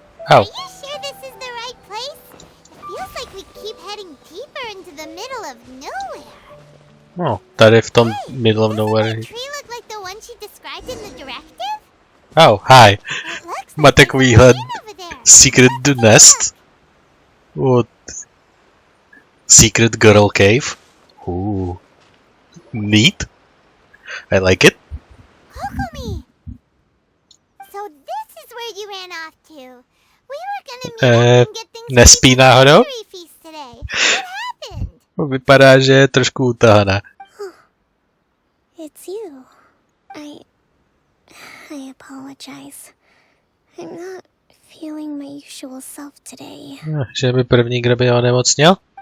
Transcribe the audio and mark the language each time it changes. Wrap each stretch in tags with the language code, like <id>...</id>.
<en>Are you sure this is the right place? It feels like we keep heading deeper into the middle of nowhere.</en> <cs>No, tady v tom</cs> <en>middle of nowhere. Doesn't that tree look like the one she described in the directive? Oh, hi.</en> <cs>Má takovýhle</cs> <en>secret nest. What? Secret girl cave. Ooh. Neat. I like it. Kokomi! So this is where you ran off to. We were gonna meet up and get things</en> <cs>nespí</cs> <en>ready for the</en> <cs>náhodou?</cs> <en>victory feast today. What happened?</en> <cs>Vypadá, že je trošku utahaná.</cs> <en>It's you. I apologize. I'm not feeling my usual self today.</en> <cs>Že by první, kdo by onemocněl?</cs>